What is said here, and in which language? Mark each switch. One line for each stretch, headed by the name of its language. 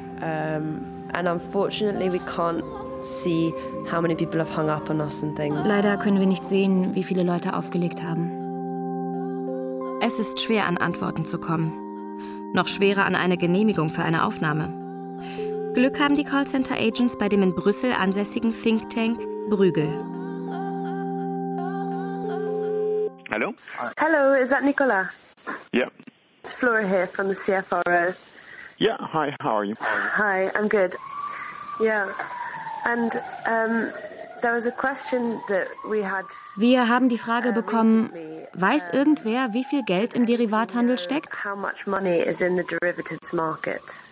English: And unfortunately, we can't see how many people have hung up on us and things.
German: Leider können wir nicht sehen, wie viele Leute aufgelegt haben. Es ist schwer, an Antworten zu kommen. Noch schwerer, an eine Genehmigung für eine Aufnahme. Glück haben die Callcenter-Agents bei dem in Brüssel ansässigen Think Tank Bruegel. Hallo?
English: Hallo, is that Nicola? Ja. Yeah. It's Flora here from the CFRO. Yeah, hi, how are you? Hi, I'm good. Yeah. And there was a question that we had.
German: Wir haben die Frage bekommen: Weiß irgendwer, wie viel Geld im Derivathandel steckt?
English: How much money is in the derivatives market?